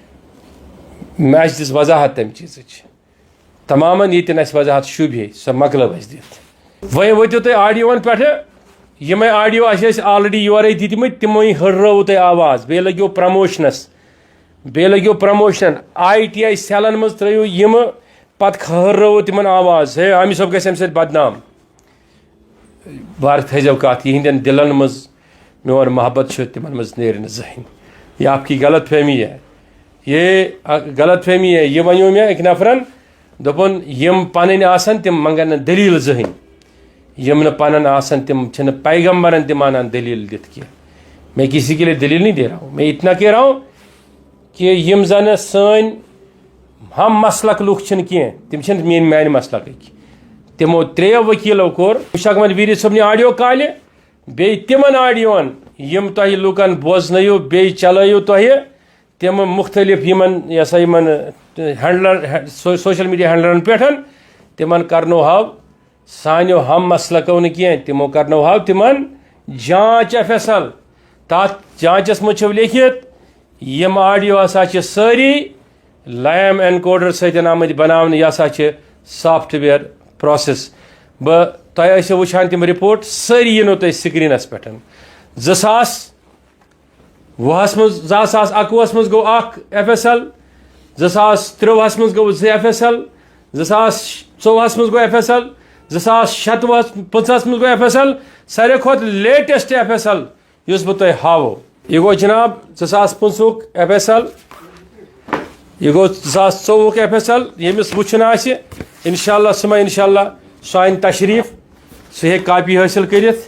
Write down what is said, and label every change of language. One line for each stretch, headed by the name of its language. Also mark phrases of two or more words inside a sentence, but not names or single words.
Kashmiri: میں دِژ وضاحت تمہِ چیٖزٕچ تمامن ییٚتٮ۪ن اَسہِ وضاحت شوٗبہِ سۄ مۄکلٲو اَسہِ دِتھ وۄنۍ وٲتِو تُہۍ آڈیوون پٮ۪ٹھٕ یِمے آڈیو اَسہِ ٲسۍ آلریڈی یورے دِتمٕتۍ تِموٕے ہٕررٲوٕ تۄہہِ آواز بیٚیہِ لٔگِو پرموشنن آی ٹی آی سیلن منٛز ترٲیِو یِمہٕ پتہٕ ہٕررٲوٕ تِمن آواز ہے عامر صٲب گژھِ اَمہِ سۭتۍ بدنام وارٕ تھٲیزیو کتھ یِہنٛدٮ۪ن دِلن منٛز میون محبت چھُ تِمن منٛز نیرِ نہٕ زٕہٕنۍ
Urdu: یہ آپ کی غلط فہمی ہے یہ غلط فہمی ہے
Kashmiri: یہ ونیو مےٚ أکۍ نفرن دپن یم پنن آسن تم منگن دلیل زہن یم پنن آسن تم چھن پیغمبرن تہ مانان دلیل دت کی.
Urdu: میں کسی کے لیے دلیل نہیں دے رہا ہوں, میں اتنا کہہ رہا ہوں کہ
Kashmiri: یم زن سن ہم مسلک لوگ چھن کی تم چھن میان مسلک تمو 3 وکیلو کور مشتاق احمد ویری صبنی آڈیو کالہ بی تمن آڈیون یم تہ لوکن بوزنیو بی چلائیو تہ تم مختلف یمن یہ سا یمن ہینڈلر
English: social media
Kashmiri: ہینڈلرن پہ تمن کرنو ہاو سانیو ہم مسلکو نہ کی تمو کرنو ہاو تمن جانچ FSL تات جانچس مجھ لیکھت یم آڈیو ہسا ساری لیم اینکوڈر سۭتۍ آمٕتۍ بناونہٕ یہ ہسا
English: software process
Kashmiri: تۄہہِ ٲسِو وٕچھان تِم رِپورٹ سٲری یِنو تۄہہِ سکریٖنس پٮ۪ٹھ 2020 منٛز 2021 منٛز گوٚو اکھ FSL 2023 منٛز گوٚو 2 FSL 2024 منٛز گوٚو FSL 2025 منٛز گوٚو FSL ساروی کھۄتہٕ لیٹسٹ FSL یُس بہٕ تۄہہِ ہاوو یہ گوٚو جناب 2025 FSL یہ گوٚو 2024 FSL ییٚمِس وٕچھُن آسہِ انشاءاللہ سُہ ما انشاءاللہ سُہ اَنہِ تشریٖف سُہ ہیٚکہِ کاپی حٲصِل کٔرِتھ.